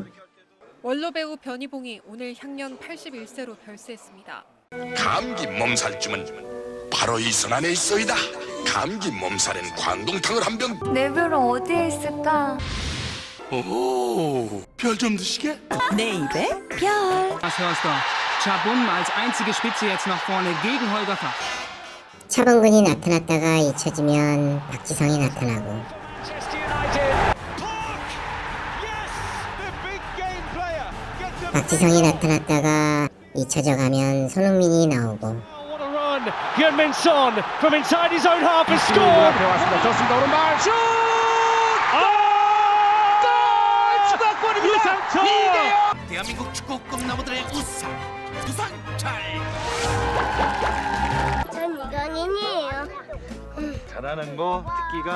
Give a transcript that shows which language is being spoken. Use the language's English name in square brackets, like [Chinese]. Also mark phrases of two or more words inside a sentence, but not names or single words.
[Korean] 원로 배우 변희봉이 오늘 향년 81세로 별세했습니다. 감기 몸살쯤은 바로 이 손 안에 있어이다. 감기 몸살엔 광동탕을 한 병. 내 별은 어디에 있을까? 오, 별 좀 드시게. 내 입에 별. [German] Das Hörster. Chabum als einzige Spitze jetzt nach vorne gegen Holger Fach. [Korean] 차범근이 나타났다가 잊혀지면 박지성이 나타나고 박지성이 나타났다가 잊혀져 가면 손흥민이 나오고 [English] Heung-min-son from inside his own half has scored. [Korean] 유상철! 대한민국 축구 꿈나무들의 우상 유상철. 전 이강인이에요. 잘하는 거 특기가